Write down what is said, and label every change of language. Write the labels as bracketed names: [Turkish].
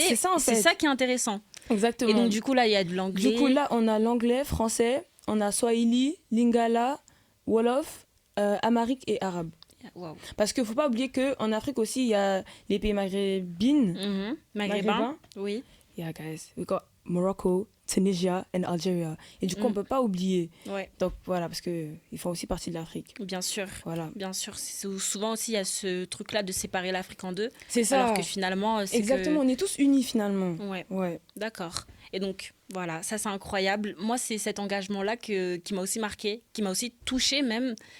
[French] C'est ça, en fait. C'est ça qui est intéressant. Exactement. Et donc, du coup, là, il y a de l'anglais. Du coup, là, on a l'anglais, français, on a Swahili, Lingala, Wolof, Amharique et Arabe. Wow. Parce qu'il ne faut pas oublier qu'en Afrique aussi, il y a les pays maghrébins. Maghrébins. Oui. [English] Yeah, guys. We got Morocco, Tunisia and Algeria. [French] Et du coup, on ne peut pas oublier. Ouais. Donc, voilà, parce qu'ils font aussi partie de l'Afrique. Bien sûr. Voilà. Bien sûr. Souvent aussi, il y a ce truc-là de séparer l'Afrique en deux. C'est ça. Alors que finalement, c'est exactement, on est tous unis finalement. Ouais. D'accord. Et donc, voilà, ça c'est incroyable. Moi, c'est cet engagement-là qui m'a aussi marqué, qui m'a aussi touchée même.